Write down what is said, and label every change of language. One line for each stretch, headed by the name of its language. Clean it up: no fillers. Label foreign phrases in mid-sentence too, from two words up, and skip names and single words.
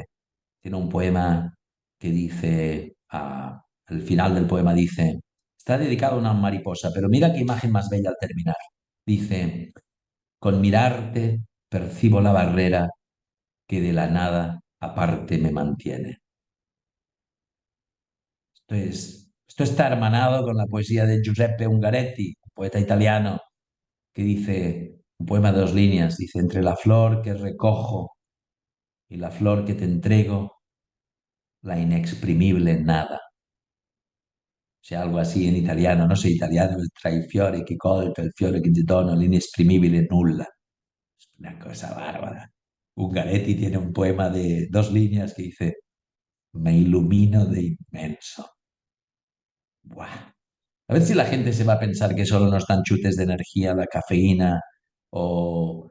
Spanish: Tiene un poema que dice, al final del poema dice, está dedicado a una mariposa, pero mira qué imagen más bella al terminar. Dice, con mirarte percibo la barrera que de la nada aparte me mantiene. Esto está hermanado con la poesía de Giuseppe Ungaretti, un poeta italiano, que dice, un poema de 2 líneas, dice, entre la flor que recojo y la flor que te entrego, la inexprimible nada. O sea, algo así en italiano, no sé italiano,
Italian: tra il fiore che colto e il fiore che ti dono, l'inesprimibile nulla.
Spanish: Es una cosa bárbara. Ungaretti tiene un poema de 2 líneas que dice, me ilumino de inmenso. Buah. A ver si la gente se va a pensar que solo nos dan chutes de energía, la cafeína o,